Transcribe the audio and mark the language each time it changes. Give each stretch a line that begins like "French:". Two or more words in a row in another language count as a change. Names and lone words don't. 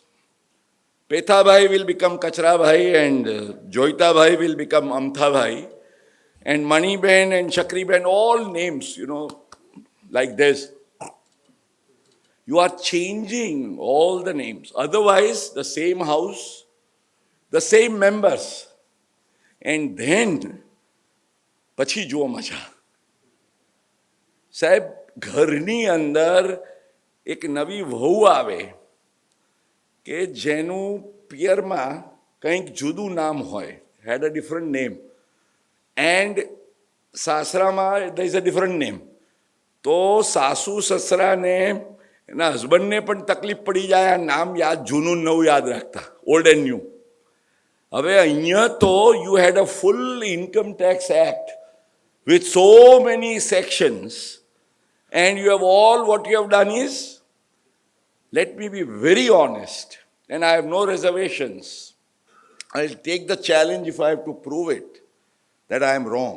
English: Petha bhai will become Kachra bhai, and Joita bhai will become Amtha bhai, and Mani ben and Shakri ben, all names, like this. You are changing all the names. Otherwise, the same house, the same members. And then,
Gujarati: પછી જુઓ મજા. સાહેબ, ઘરની અંદર એક નવી વહુ આવે કે જેનું પિયરમાં કંઈક જુદું નામ હોય,
English: had a different name. And સાસરામાં there is a different name.
Gujarati: તો સાસુ સસરાને એના હસબન્ડને પણ તકલીફ પડી જાય આ નામ યાદ જૂનું નવું યાદ રાખતા,
English: old and new.
Gujarati: હવે અહીંયા તો
English: you had a full income tax act with so many sections, and you have all, what you have done is, let me be very honest, and I have no reservations. I'll take the challenge if I have to prove it, that I am wrong.